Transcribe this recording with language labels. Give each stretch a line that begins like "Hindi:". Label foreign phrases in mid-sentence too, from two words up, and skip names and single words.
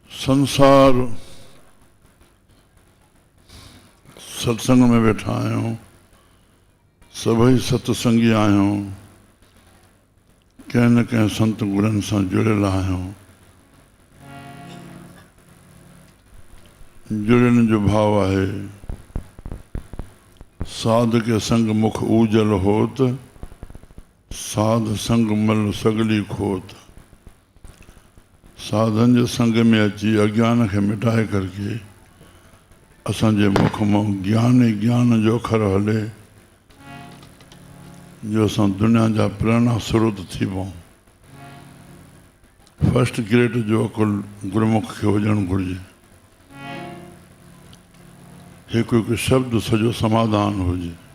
Sindhi: संसार सत्संग में वेठा आहियूं, सभई सत्संगी आहियूं, कंहिं न कंहिं संत गुरनि सां जुड़ियल आहियूं। जुड़न जो भाव आहे,
Punjabi: ਸਾਧ ਕੇ ਸੰਗ ਮੁਖ ਊਜਲ ਹੋਤ, ਸਾਧ ਸੰਗ ਮਲ ਸਗਲੀ ਖੋਤ।
Sindhi: साधन जे संग में अची अज्ञान के मिटाए करके असांजे मुख मां ज्ञान ही ज्ञान जो अखर हले, जो असां दुनिया जा प्रेरणा स्रोत थी पऊं।
English: first grade
Sindhi: जो अकुल गुरुमुख खे हुजणु घुरिजे। हिकु हिकु शब्द सॼो समाधान हुजे।